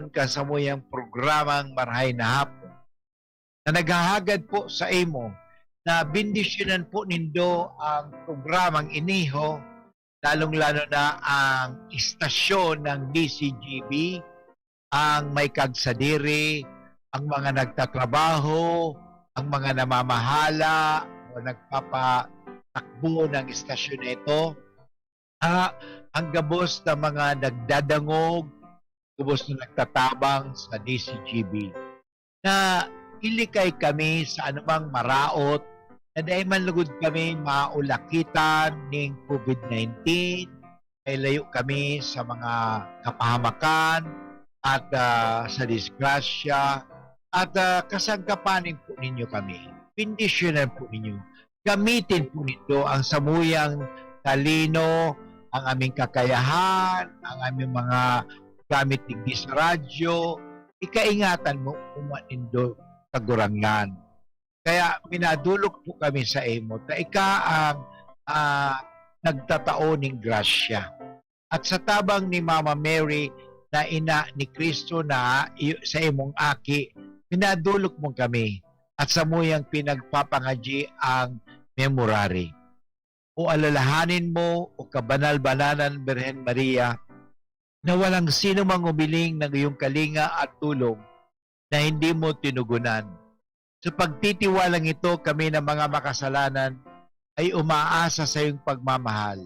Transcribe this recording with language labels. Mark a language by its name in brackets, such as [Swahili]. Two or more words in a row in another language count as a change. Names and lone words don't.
[Bikol] kasamuyang programang Maray na Hapon na naghahagad po sa imo na bindisyonan po nindo ang programang iniho, lalong-lalo na ang istasyon ng DCGB, ang may kagsadiri, [Filipino] ang mga nagtatrabaho, ang mga namamahala o nagpapatakbo ng istasyon na ito, [Bikol] ang gabos na mga nagdadangog, gabos na nagtatabang sa DCGB, na ilikay kami sa anumang maraot na dahil manlugod kami maulakitan ng COVID-19, ay layo kami sa mga kapahamakan at sa disgrasya at kasangkapanin po ninyo kami. Bendisyonan po ninyo. Gamitin po nito ang samuyang talino, ang aming kakayahan, ang aming mga gamit digdi sa radyo. Ikaingatan mo umanindo kagurangan. Kaya minadulog po kami sa imo na ika ang nagtatao ng grasya. At sa tabang ni Mama Mary na ina ni Kristo na sa imong aki, minadulog mo kami at sa muyang pinagpapangadyi ang memorary. [Filipino] O alalahanin mo o kabanal-bananan Birhen Maria na walang sino mang umiling ng iyong kalinga at tulong na hindi mo tinugunan. Sa pagtitiwalang ito, kami na mga makasalanan ay umaasa sa iyong pagmamahal.